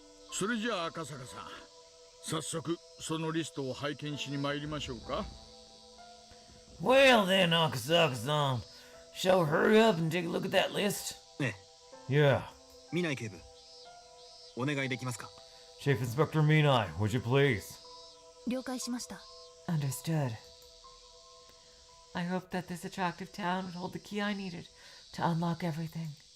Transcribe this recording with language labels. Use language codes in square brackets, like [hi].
[ja] それじゃあ赤坂さん、早速そのリストを拝見しに参りましょうか。 [en] Well then, Akasaka-san, shall we hurry up and take a look at that list? [ja] ええ、 [en] Yeah. [ja] 見ない警部、お願いできますか？ [en] Chief Inspector Minai, would you please? [ja] 了解しました。 [en] Understood. I hoped that this attractive town would hold the key I needed to unlock everything.